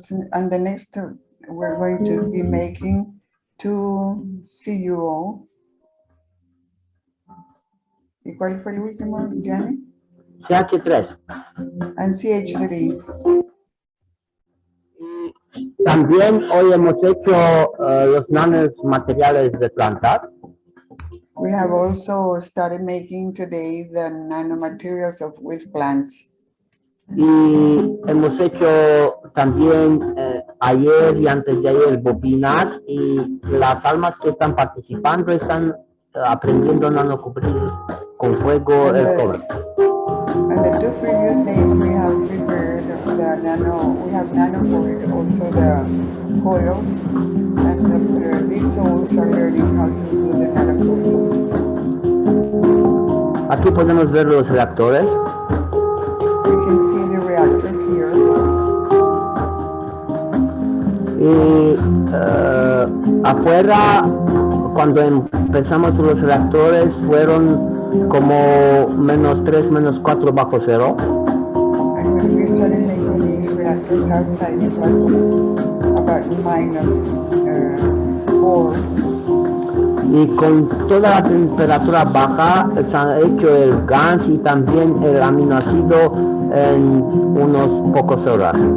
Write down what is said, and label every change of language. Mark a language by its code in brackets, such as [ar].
[en] And the next, we're going to be making 2 CuO. [es] ¿Y cuál fue el último, Gianni? [en] CH3. And CH3. [es] También hoy hemos hecho los nanomateriales de plantas. [en] We have also started making today the nanomaterials with plants. [es] Y hemos hecho también ayer y antes de ayer bobinas, y las almas que están participando están aprendiendo a nanocubrir con fuego el cobre. [en] And the 2 previous days we have prepared we have nanocoated also the coils, and these souls are learning how to do the nanocoating. [es] Aquí podemos ver los reactores. [en] You can see the reactors here. [es] Y afuera, cuando empezamos los reactores, fueron como -3, -4 bajo cero. [en] And when we started making these reactors outside, it was about -4. [es] Y con toda la temperatura baja se ha hecho el gas y también el aminoácido en unos pocos horas.